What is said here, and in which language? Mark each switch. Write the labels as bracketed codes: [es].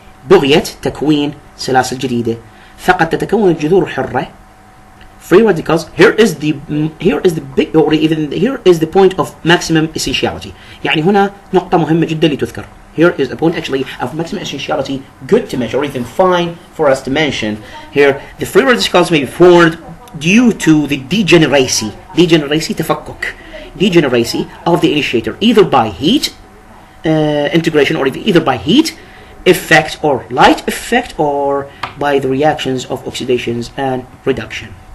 [ar] بغية تكوين سلاسل جديدة، فقد تتكون الجذور الحرة [en] free radicals. Here is the big, or even here is the point of maximum essentiality. [ar] يعني هنا نقطة مهمة جدا لتذكر. [en] Here is a point actually of maximum essentiality, good to mention, or even fine for us to mention. Here, the free radicals may be formed due to the degeneracy تفكك, degeneracy of the initiator, either by heat integration, or either by heat effect or light effect, or by the reactions of oxidations and reduction.